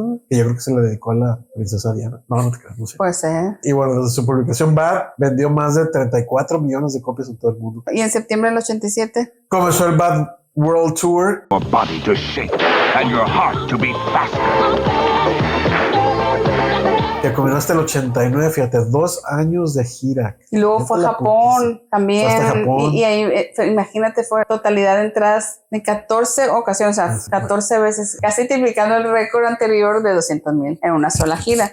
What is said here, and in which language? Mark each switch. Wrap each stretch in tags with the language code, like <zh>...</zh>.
<es>Que yo creo que se le dedicó a la princesa Diana. No te creas, no sé. Puede ser. Y bueno, desde su publicación Bad vendió más de 34 millones de copias en todo el mundo. Y en septiembre del 87 comenzó el Bad World Tour.</es> <en>Your body to shake and your heart to beat faster.</en> <es>Que comenzó hasta el 89, fíjate, 2 años de gira. Y luego fue a Japón también. Japón. Y ahí, imagínate, fue totalidad de entradas en 14 ocasiones, o sea, 14 veces, casi triplicando el récord anterior de 200,000 en una sola gira.</es>